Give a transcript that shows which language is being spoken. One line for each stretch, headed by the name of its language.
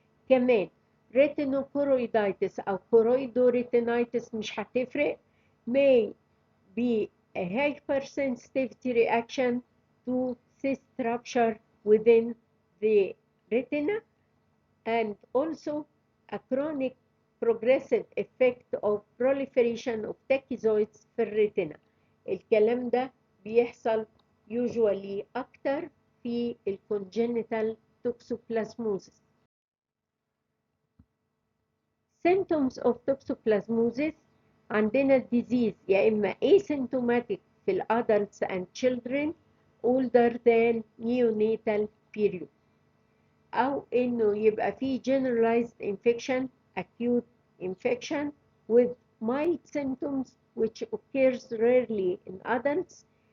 English: كمان retinochoroiditis أو choroidoretinitis
Arabic: مش هتفرق،
English: may be a hypersensitivity reaction to cyst rupture within the retina, and also a chronic progressive effect of proliferation of tachyzoids
Arabic: في الريتنا. الكلام ده بيحصل usually أكتر في
English: congenital toxoplasmosis. Symptoms of toxoplasmosis
Arabic: عندنا
English: disease
Arabic: يا إما
English: asymptomatic في adults and children older than neonatal period،
Arabic: أو إنه يبقى فيه
English: generalized infection acute infection with mild symptoms which occurs rarely in adults.